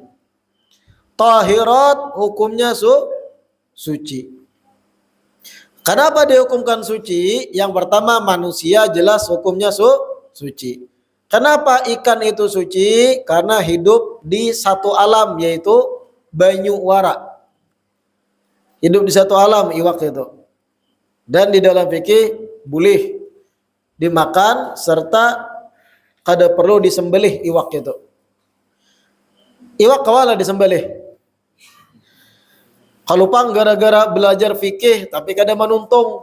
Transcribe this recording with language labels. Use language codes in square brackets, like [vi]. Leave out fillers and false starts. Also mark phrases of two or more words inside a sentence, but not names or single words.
[id] Tahirat hukumnya suci. Kenapa dihukumkan suci? Yang pertama manusia jelas hukumnya suci. Kenapa ikan itu suci? Karena hidup di satu alam yaitu banyu wara. Hidup di satu alam iwak itu. Dan di dalam fikih boleh dimakan serta kada perlu disembelih iwak itu. [bjn] Iwak kawala disembelih. Kalau pang gara-gara belajar fikih tapi kada manuntung.